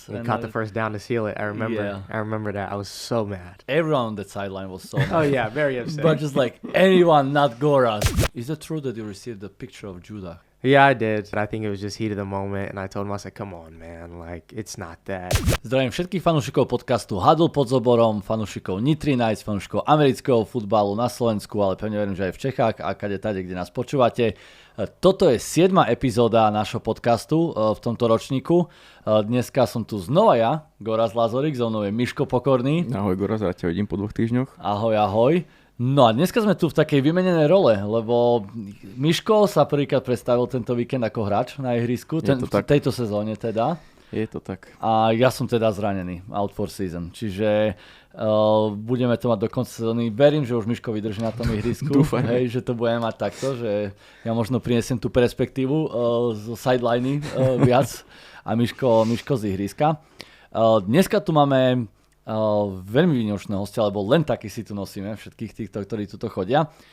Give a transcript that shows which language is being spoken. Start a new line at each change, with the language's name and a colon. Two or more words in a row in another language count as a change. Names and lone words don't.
English: We caught the first down to seal it. I remember. Yeah. I remember that. I was so mad. Everyone on the sideline was so mad. Oh yeah, very upset. But just like anyone, not Goras. Is it true that you received a picture of Judah? Yeah, I did. But I think it was just heat of the moment. And I told him, I said, come on, man. Like, it's not that.
Slovak: Zdravím všetkých fanúšikov podcastu Hudlu pod Zoborom, fanúšikov Nitry Knights, fanúšikov amerického futbalu na Slovensku, ale pevne verím, že aj v Čechách a kade tade, kde nás počúvate. Toto je 7. epizóda nášho podcastu v tomto ročníku. Dneska som tu znova ja, Goraz Lazorik, so mnou je Miško Pokorný. Ahoj Goraz, ja ťa vidím po 2 týždňoch. Ahoj, ahoj. No a dneska sme tu v takej vymenenej role, lebo Miško sa prvýkrát predstavil tento víkend ako hráč na ihrisku, v tejto sezóne teda. Je to tak. A ja som teda zranený,
English: out for season,
Slovak: čiže budeme to mať do konca sezóny. Verím, že už Miško vydrží na tom ihrisku, hej, že to budeme mať takto, že ja možno prinesiem tú perspektívu zo sideliny viac a Miško z ihriska. Dneska tu máme veľmi výnimočné hostia, lebo len taký si tu nosíme, všetkých týchto, ktorí tuto chodia.